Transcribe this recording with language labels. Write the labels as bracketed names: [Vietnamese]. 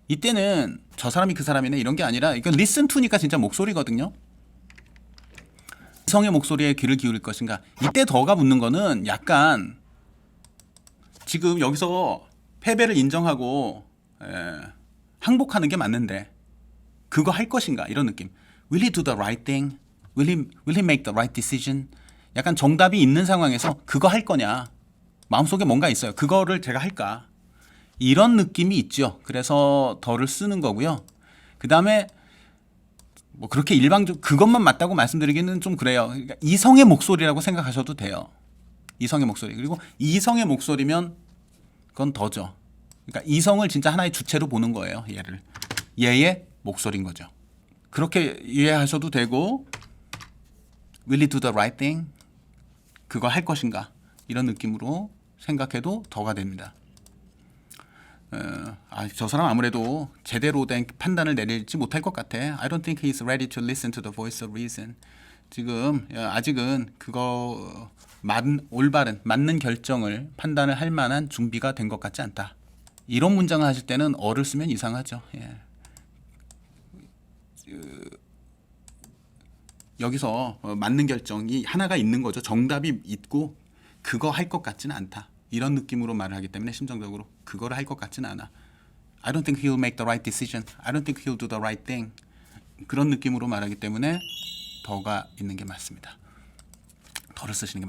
[Korean] 이때는 저 사람이 그 사람이네 이런 게 아니라 이건 [English] listen to [Korean] 니까 진짜 목소리거든요. 이성의 목소리에 귀를 기울일 것인가? 이때 더가 붙는 거는 약간 지금 여기서 패배를 인정하고 항복하는 게 맞는데 그거 할 것인가? 이런 느낌. [English] Will he do the right thing? Will he make the right decision? [Korean] 약간 정답이 있는 상황에서 그거 할 거냐? 마음속에 뭔가 있어요. 그거를 제가 할까? 이런 느낌이 있죠. 그래서 더를 쓰는 거고요. 그 다음에 뭐 그렇게 일방적 그것만 맞다고 말씀드리기는 좀 그래요. 그러니까 이성의 목소리라고 생각하셔도 돼요. 이성의 목소리. 그리고 이성의 목소리면 그건 더죠. 그러니까 이성을 진짜 하나의 주체로 보는 거예요. 얘의 목소리인 거죠. 그렇게 이해하셔도 되고 [English] Will he do the right thing? [Korean] 그거 할 것인가? 이런 느낌으로 생각해도 더가 됩니다. 저 사람 아무래도 제대로 된 판단을 내리지 못할 것 같아. [English] I don't think he's ready to listen to the voice of reason. [Korean] 지금 아직은 그거 올바른 맞는 결정을 판단을 할 만한 준비가 된 것 같지 않다. 이런 문장을 하실 때는 어를 쓰면 이상하죠. 여기서 맞는 결정이 하나가 있는 거죠. 정답이 있고 그거 할 것 같지는 않다. 이런 느낌으로 말을 하기 때문에 심정적으로 그거를 할 것 같지는 않아. [English] I don't think he'll make the right decision. I don't think he'll do the right thing. [Korean] 그런 느낌으로 말하기 때문에 더가 있는 게 맞습니다. 더를 쓰시는 게 맞습니다. 자, 여기까지가 오늘 준비한 내용이었습니다. 도움이 됐으면 좋겠네요.